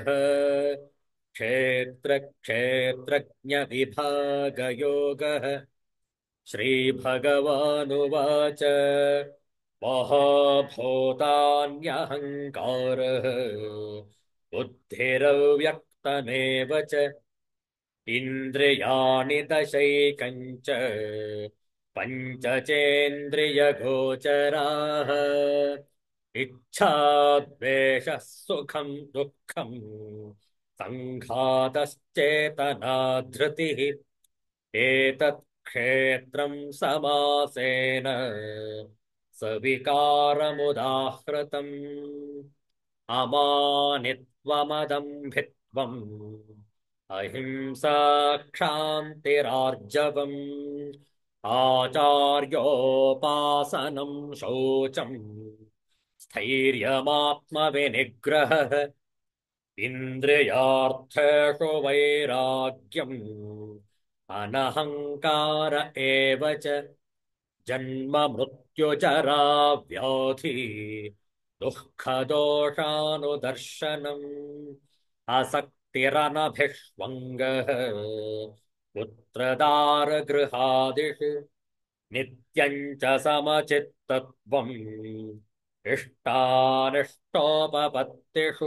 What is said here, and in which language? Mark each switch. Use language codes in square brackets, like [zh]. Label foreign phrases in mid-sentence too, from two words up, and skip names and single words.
[sa] ಕ್ಷೇತ್ರ ಕ್ಷೇತ್ರಜ್ಞ ವಿಭಾಗಯೋಗಃ. ಶ್ರೀಭಗವಾನುವಾಚ ಮಹಾಭೂತಾನ್ಯಹಂಕಾರಃ ಬುದ್ಧಿರವ್ಯಕ್ತಮೇವ ಚ ಇಂದ್ರಿಯಾಣಿ ದಶೈಕಂಚ ಪಂಚಚೇಂದ್ರಿಯಗೋಚರಾಃ. ಇಚ್ಛಾ ದ್ವೇಷಃ ಸುಖಂ ದುಃಖಂ ಸಂಘಾತಶ್ಚೇತನಾ ಧೃತಿಃ. ಏತತ್ ಕ್ಷೇತ್ರಂ ಸಮಾಸೇನ ಸವಿಕಾರಮುದಾಹೃತಂ. ಅಮಾನಿತ್ವಮದಂಭಿತ್ವಂ ಅಹಿಂಸಾ ಕ್ಷಾಂತಿರಾರ್ಜವಂ. ಆಚಾರ್ಯೋಪಾಸನಂ ಶೌಚಂ ಸ್ಥೈರ್ಯಮಾತ್ಮವಿನಿಗ್ರಹಃ. ಇಂದ್ರಿಯಾರ್ಥೇಷು ವೈರಾಗ್ಯಂ ಅನಹಂಕಾರ ಏವ ಚ. ಜನ್ಮ ಮೃತ್ಯುಜರಾ ವ್ಯಾಧಿ ದುಃಖದೋಷಾನುದರ್ಶನಂ. ಆಸಕ್ತಿರನಭಿಷ್ವಂಗಃ ಪುತ್ರದಾರಗೃಹಾದಿಷು. ನಿತ್ಯಂ ಚ ಸಮಚಿತ್ತತ್ವಂ ಇಷ್ಟಾನಿಷ್ಟೋಪಪತ್ತಿಷು.